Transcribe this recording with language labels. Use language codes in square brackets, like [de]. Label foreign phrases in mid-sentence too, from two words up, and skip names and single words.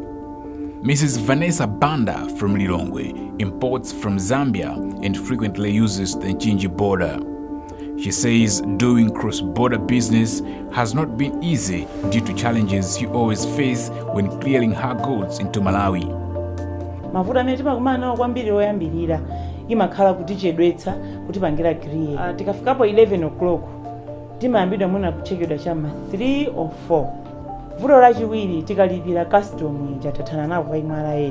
[en] Mrs. Vanessa Banda from Lilongwe imports from Zambia and frequently uses the Nchinji border. She says doing cross-border business has not been easy due to challenges she always face when clearing her goods into Malawi. [ny] Mavuto amene timakumana nawo kwambiri oyambirira imakhala kutichedwetsa kutipangira clear. Tikafikapo 11 o'clock timayambidwa mwina kuchekedwa chama 3 or 4. Vuto lachiwiri tikalipira custom jatathana nawo kwa ISRP.